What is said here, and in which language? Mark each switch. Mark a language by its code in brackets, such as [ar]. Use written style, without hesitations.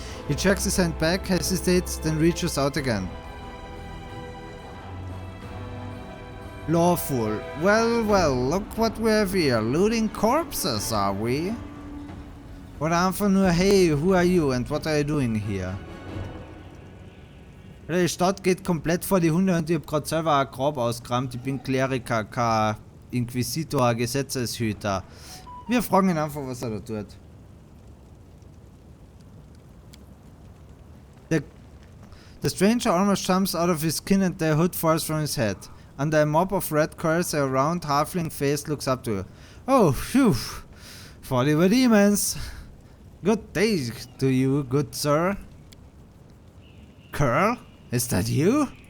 [en] He checks his hand back, hesitates, then reaches out again. Lawful. Well, well, look what we have here. Looting corpses, are we? [de] Oder einfach nur, [en] hey, who are you and what are you doing here? [de] Die Stadt geht komplett vor die Hunde und ich hab grad selber ein Grab ausgerammt. Ich bin Kleriker, kein Inquisitor, Gesetzeshüter. Wir fragen ihn einfach, was er da tut. [en] The stranger almost jumps out of his skin and the hood falls from his head. Under a mob of red curls, a round halfling face looks up to you. Oh, phew! Thought you were demons! Good day to you, good sir. Curl? Is that you?